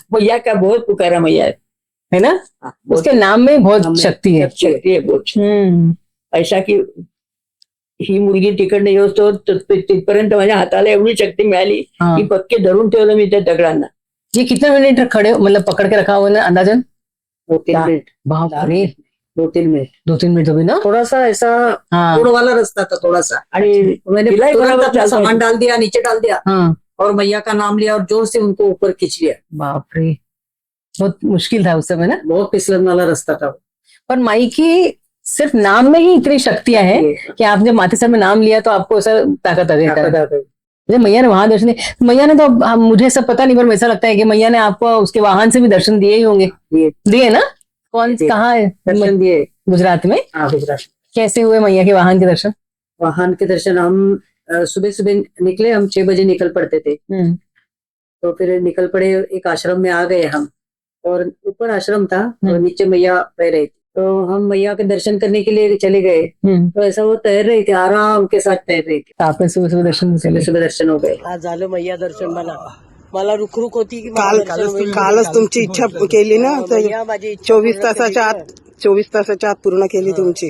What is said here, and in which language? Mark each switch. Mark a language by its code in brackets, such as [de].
[hi] मैया का बहुत पुकारा मैया है ना, उसके नाम में बहुत शक्ती है। [mr] बहुत ऐसा की ही मुलगी तिकडनं येतो तिथपर्यंत माझ्या हाताला एवढी शक्ती मिळाली की पक्के धरून ठेवलं मी त्या दगडांना। [hi] ये कितने मिनट खड़े मतलब पकड़ के रखा हुआ है अंदाजन? 2-3 मिनट। बाप रे, 2-3 मिनट। 2-3 मिनट भी ना, थोड़ा सा ऐसा रोड वाला रास्ता था थोड़ा सा, मैंने अपना सामान डाल दिया, नीचे डाल दिया और मैया का नाम लिया और जोर से उनको ऊपर खींच लिया। बाप रे, बहुत मुश्किल था उस समय ना, बहुत फिसलन वाला रास्ता था। पर माई की सिर्फ नाम में ही इतनी शक्तियां हैं कि आपने माथेसर में नाम लिया तो आपको ऐसा ताकत आ गई। मैया ने वहां दर्शन दिए, मैया ने तो मुझे सब पता नहीं, पर ऐसा लगता है कि मैया ने आपको उसके वाहन से भी दर्शन दिए ही होंगे। दिए ना? कौन कहाँ है दर्शन दिए? गुजरात में। गुजरात। कैसे हुए मैया के वाहन के दर्शन? वाहन के दर्शन हम सुबह निकले, हम 6 बजे निकल पड़ते थे। तो फिर निकल पड़े, एक आश्रम में आ गए हम, और ऊपर आश्रम था और नीचे मैया बह रही थी। तो हम मैया के दर्शन करने के लिए चले गए। तो ऐसा वो तैर रही थी, आराम के साथ तैर रही थी। आपने सुबह दर्शन हो गए? [mr] आज झालं मैया दर्शन। मला रुखरुख होती की कालच तुमची इच्छा केली ना, तर 24 तासाच्या आत 24 तासाच्या आत पूर्ण केली तुमची.